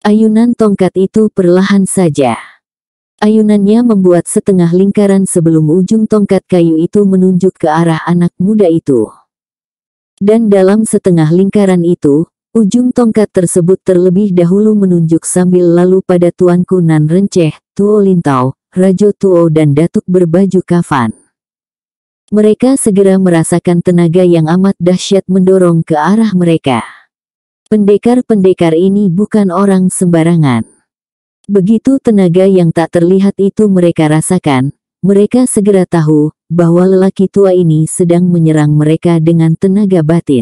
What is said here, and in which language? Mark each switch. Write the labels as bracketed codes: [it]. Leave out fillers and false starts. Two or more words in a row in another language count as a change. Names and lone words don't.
[id] Ayunan tongkat itu perlahan saja. Ayunannya membuat setengah lingkaran sebelum ujung tongkat kayu itu menunjuk ke arah anak muda itu. Dan dalam setengah lingkaran itu, ujung tongkat tersebut terlebih dahulu menunjuk sambil lalu pada tuanku Nan Renceh, Tuo Lintau, Rajo Tuo dan Datuk berbaju kafan. Mereka segera merasakan tenaga yang amat dahsyat mendorong ke arah mereka. Pendekar-pendekar ini bukan orang sembarangan. Begitu tenaga yang tak terlihat itu mereka rasakan, mereka segera tahu bahwa lelaki tua ini sedang menyerang mereka dengan tenaga batin.